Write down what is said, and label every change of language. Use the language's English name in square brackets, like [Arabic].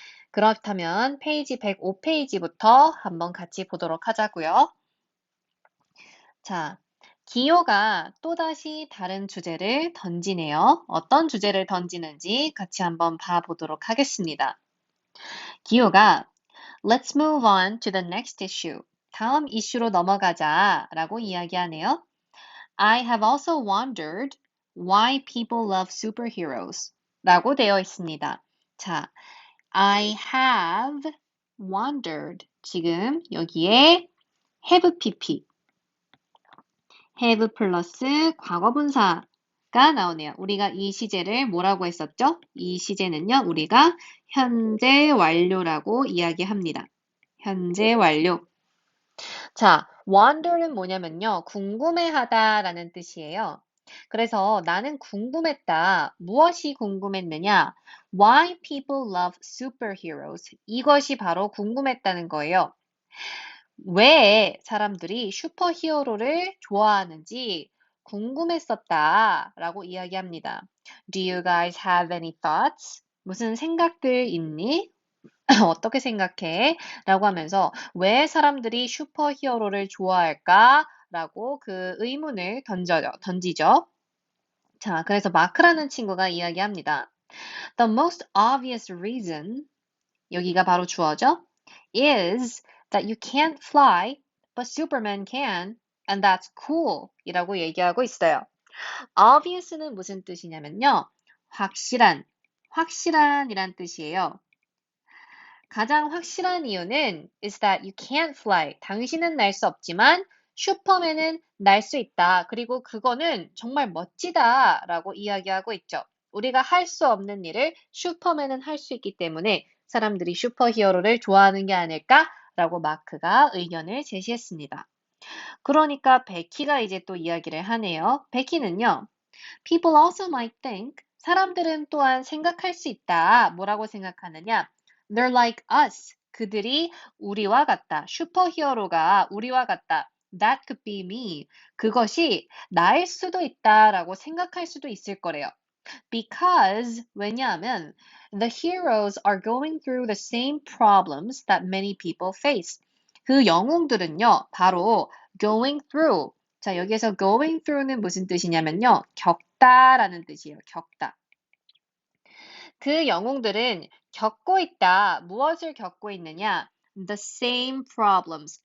[Korean] 그렇다면 페이지 105페이지부터 한번 같이 보도록 하자고요. 자, 기호가 또다시 다른 주제를 던지네요. 어떤 주제를 던지는지 같이 한번 봐보도록 하겠습니다. 기호가 [English] Let's move on to the next issue. [Korean] 다음 이슈로 넘어가자 라고 이야기하네요. [English] I have also wondered why people love superheroes [Korean] 라고 되어 있습니다. [English] 자, I have wondered. [Korean] 지금 여기에 have pp, have 플러스 과거분사가 나오네요. 우리가 이 시제를 뭐라고 했었죠? 이 시제는요, 우리가 현재 완료라고 이야기합니다. 현재 완료. 자, wonder는 뭐냐면요, 궁금해하다라는 뜻이에요. 그래서 나는 궁금했다. 무엇이 궁금했느냐? [English] Why people love superheroes. [Korean] 이것이 바로 궁금했다는 거예요. 왜 사람들이 슈퍼히어로를 좋아하는지 궁금했었다라고 이야기합니다. [English] Do you guys have any thoughts? [Korean] 무슨 생각들 있니? 어떻게 생각해? 라고 하면서 왜 사람들이 슈퍼히어로를 좋아할까? 라고 그 의문을 던지죠. 자, 그래서 마크라는 친구가 이야기합니다. [English] The most obvious reason, [Korean] 여기가 바로 주어죠? [English] is that you can't fly, but Superman can, and that's cool [Korean] 이라고 얘기하고 있어요. obvious는 무슨 뜻이냐면요. 확실한이란 뜻이에요. 가장 확실한 이유는 [English] is that you can't fly. [Korean] 당신은 날 수 없지만 슈퍼맨은 날 수 있다. 그리고 그거는 정말 멋지다 라고 이야기하고 있죠. 우리가 할 수 없는 일을 슈퍼맨은 할 수 있기 때문에 사람들이 슈퍼히어로를 좋아하는 게 아닐까라고 마크가 의견을 제시했습니다. 그러니까 베키가 이제 또 이야기를 하네요. 베키는요. [English] People also might think, [Korean] 사람들은 또한 생각할 수 있다. 뭐라고 생각하느냐? [English] They're like us. [Korean] 그들이 우리와 같다. 슈퍼히어로가 우리와 같다. [English] That could be me. [Korean] 그것이 나일 수도 있다라고 생각할 수도 있을 거래요. [English] Because, [Korean] 왜냐하면 [English] the heroes are going through the same problems that many people face. [Korean] 그 영웅들은요, 바로 [English] going through. [Korean] 자, 여기에서 going through는 무슨 뜻이냐면요, 겪다라는 뜻이에요. 겪다. 그 영웅들은 겪고 있다. 무엇을 겪고 있느냐? [English] The same problems.